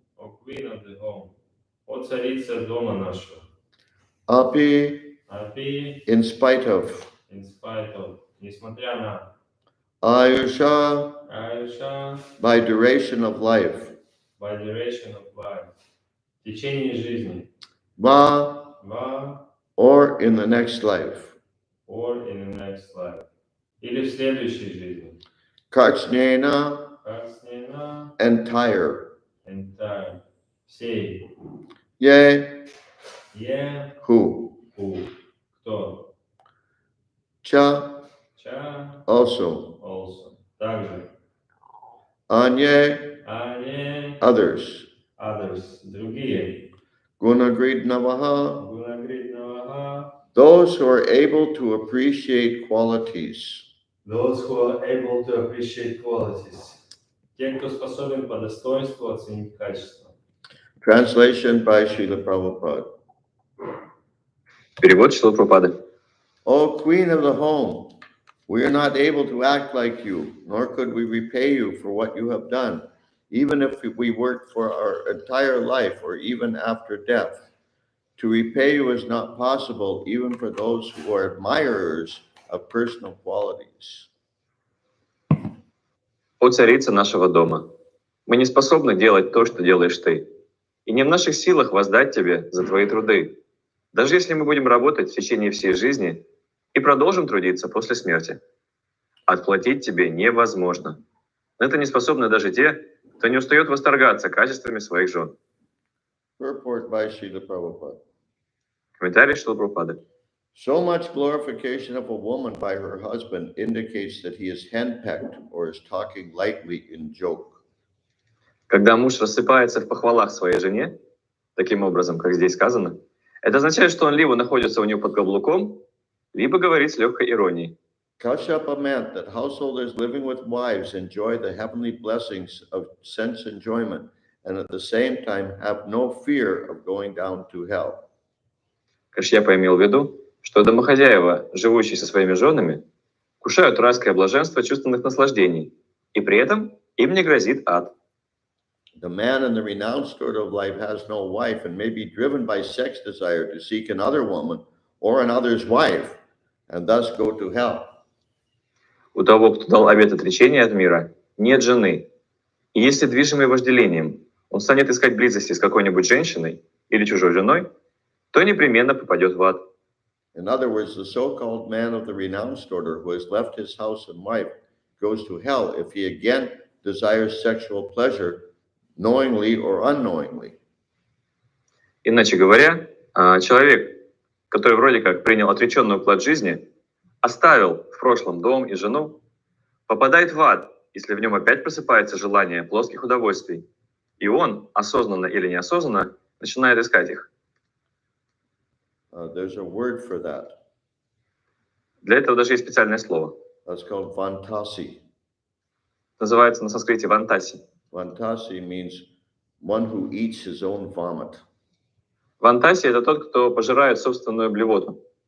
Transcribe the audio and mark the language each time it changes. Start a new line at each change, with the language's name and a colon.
English: о queen of the home,
Russian: о царица дома нашего.
Sanskrit: Api, Апи,
English: in spite of. in spite of,
Russian: несмотря на.
Sanskrit: Ayusha, Аюша,
English: by duration of life. by duration of life.
Russian: В течение жизни.
Sanskrit: Va, Ва,
English: or in the next life. or in the next life.
Russian: Или в следующей жизни.
Sanskrit: Karchnena, Карснена,
English: entire. entire.
Russian: Всей.
Sanskrit: Ye, Е,
English: who.
Russian: кто.
Sanskrit: Cha, Ча,
English: also. also.
Russian: Также.
Sanskrit: Anye, Ане,
English: others. others.
Russian: Другие.
Sanskrit: Gunagridnavaha, Гунагриднаваха.
English: those who are able to appreciate qualities. Those who are able to appreciate qualities.
Russian: Те, кто способен по достоинству оценить качество.
English: Translation by Srila Prabhupada.
Russian: Перевод Шрилы Прабхупады.
English: O queen of the home, we are not able to act like you, nor could we repay you for what you have done, even if we worked for our entire life or even after death. To repay you is not possible, even for those who are admirers of personal qualities.
Russian: О царица нашего дома, мы не способны делать то, что делаешь ты, и не в наших силах воздать тебе за твои труды, даже если мы будем работать в течение всей жизни и продолжим трудиться после смерти. Отплатить тебе невозможно. На это не способны даже те, кто не устает восторгаться качествами своих жен.
English: Purport by Srila Prabhupada.
Russian: Комментарий Шрилы Прабхупады.
English: So much glorification of a woman by her husband indicates that he is henpecked or is talking lightly in joke.
Russian: Когда муж рассыпается в похвалах своей жене, таким образом, как здесь сказано, это означает, что он либо находится у нее под каблуком, либо говорит с легкой иронией.
English: Kashyapa meant that householders living with wives enjoy the heavenly blessings of sense enjoyment and at the same time have no fear of going down to hell.
Russian: Кашьяпа имел в виду, что домохозяева, живущие со своими женами, кушают райское блаженство чувственных наслаждений, и при этом им не грозит ад.
English: The man in the renounced order of life has no wife and may be driven by sex desire to seek another woman or another's wife and thus go to hell.
Russian: У того, кто дал обет отречения от мира, нет жены. И если движимый вожделением он станет искать близости с какой-нибудь женщиной или чужой женой, то непременно попадет в ад.
English: In other words, the so-called man of the renounced order who has left his house and wife goes to hell if he again desires sexual pleasure, knowingly or unknowingly.
Russian: Иначе говоря, человек, который вроде как принял отреченный уклад жизни, оставил в прошлом дом и жену, попадает в ад, если в нем опять просыпается желание плоских удовольствий, и он, осознанно или неосознанно, начинает искать их.
English: There's a word for that.
Russian: Для этого даже есть специальное слово.
English: That's called vantasi.
Russian: Называется на санскрите вантаси.
English: Vantasi means one who eats his own vomit.
Russian: Вантаси — это тот, кто пожирает собственную блевоту.